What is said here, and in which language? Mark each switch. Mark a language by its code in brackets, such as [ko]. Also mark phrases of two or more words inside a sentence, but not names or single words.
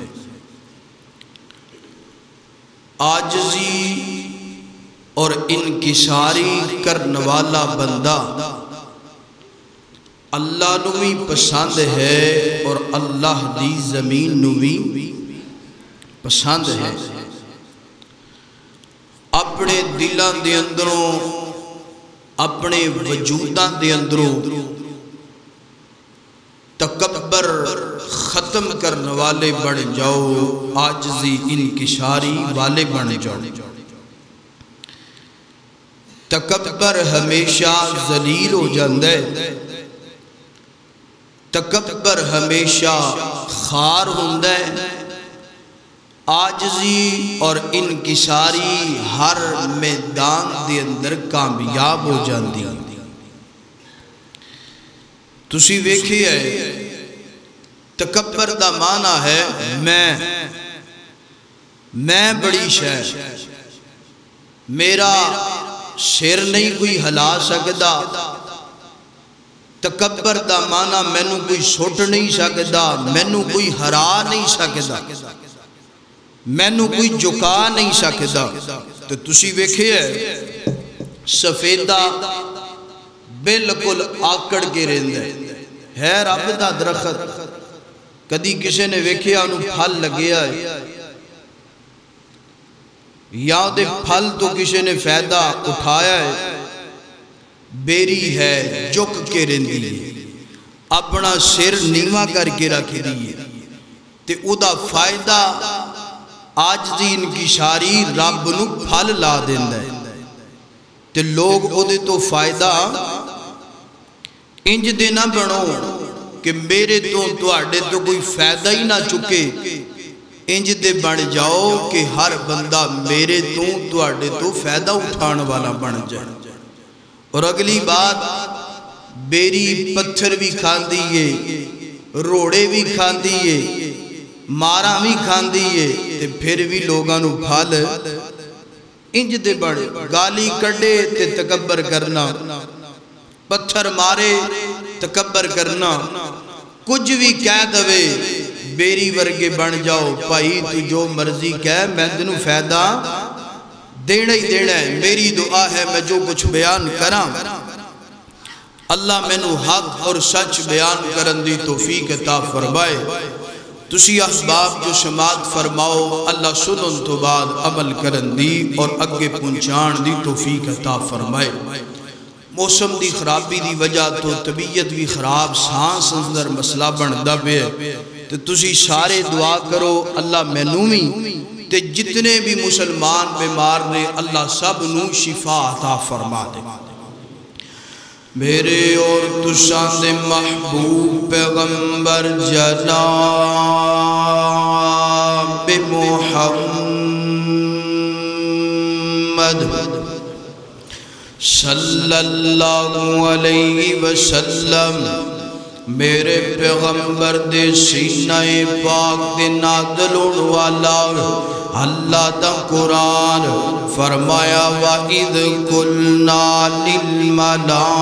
[pa] عاجزی اور انکساری کرنے والا بندہ اللہ نو بھی پسند ہے اور اللہ دی زمین نو بھی پسند ہے. اپنے دلان دے اندروں اپنے وجودان دے اندروں تکبر ختم کرنے والے بن جاؤ، عاجزی انکساری والے بن جاؤ. تکبر ہمیشہ ذلیل ہو جاندے، تکبر ہمیشہ خار ہوندے، عاجزی اور انکساری ہر میدان دے اندر کامیاب ہو جاندی. تسی ویکھی ہے تکبر دا معنی ہے میں بڑی شے، میرا سر نہیں کوئی ہلا سکدا. تکبر دا معنی مینوں کوئی سٹ نہیں سکدا، مینوں کوئی ہرا نہیں سکدا، مینوں کوئی جھکا نہیں سکدا. تو تسی ویکھے ہے سفیدہ بالکل آکڑ کے رہندا ہے رب دا درخت. کدی کسی نے ویکھیا انہوں پھل لگیا ہے یا دے پھل تو کسی نے فائدہ اٹھایا ہے، بیری ہے جھک کے رہندی ہے، اپنا سر نیواں کر کے رکھ دی ہے تے او دا فائدہ عاجزی انکساری رب نو پھل لا دیندا ہے. تے لوگ او دے تو فائدہ انج دے نہ بنو کہ میرے تو تواڈے تو کوئی فائدہ ہی نہ چکے. انج دے بن جاؤ کہ ہر بندہ میرے تو تواڈے تو فائدہ اٹھان والا بن جائے. اور اگلی بات، بیری پتھر بھی کھاندی ہے، روڑے بھی کھاندی ہے، مارا بھی کھاندی ہے، تے پھر بھی لوگاں نو پھل انج دے بڑے. گالی کڈے تے تکبر کرنا، پتھر مارے تکبر کرنا، کچھ بھی کہہ دوے بیری ورگے بن جاؤ. بھائی تو جو مرضی کہہ میں تینوں فائدہ دینا ہی دینا ہے. میری دعا ہے میں جو کچھ بیان کراں اللہ مینوں حق اور سچ بیان کرن دی توفیق عطا فرمائے. تسی اسباب جو سماعت فرماؤ اللہ سنن تو بعد عمل کرن دی اور اگے پہنچان دی توفیق عطا فرمائے. موسم دی خرابی دی وجہ تو طبیعت بھی خراب، سانس اندر مسئلہ بندا پیا تے تسی سارے دعا کرو اللہ مینوں وی تے جتنے بھی مسلمان بیمار نے اللہ سب نو شفا عطا فرما دے. میرے اور تساں دے محبوب پیغمبر جناب محمد صلی اللہ علیہ وسلم، میرے پیغمبر دے سینہ پاک دے نازل ہونے والا اللہ دا قرآن فرمایا [ar] وَإِذْ قُلْنَا لِلْمَلَائِكَةِ